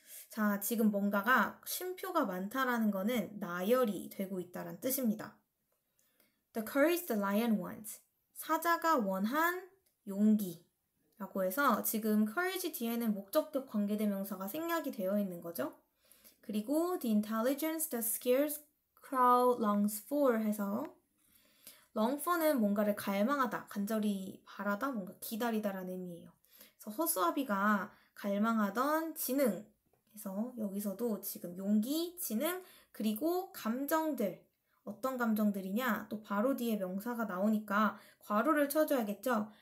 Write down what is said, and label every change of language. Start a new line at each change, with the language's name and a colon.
Korean: 자, 지금 뭔가가 쉼표가 많다라는 거는 나열이 되고 있다는 뜻입니다.
English: The courage the lion wants.
Korean: 사자가 원한 용기라고 해서 지금 courage 뒤에는 목적격 관계대명사가 생략이 되어 있는 거죠. 그리고
English: the intelligence the scarecrow longs for
Korean: 해서 long for는 뭔가를 갈망하다, 간절히 바라다, 뭔가 기다리다라는 의미예요. 그래서 허수아비가 갈망하던 지능, 그래서 여기서도 지금 용기, 지능, 그리고 감정들, 어떤 감정들이냐? 또 바로 뒤에 명사가 나오니까 괄호를 쳐줘야겠죠?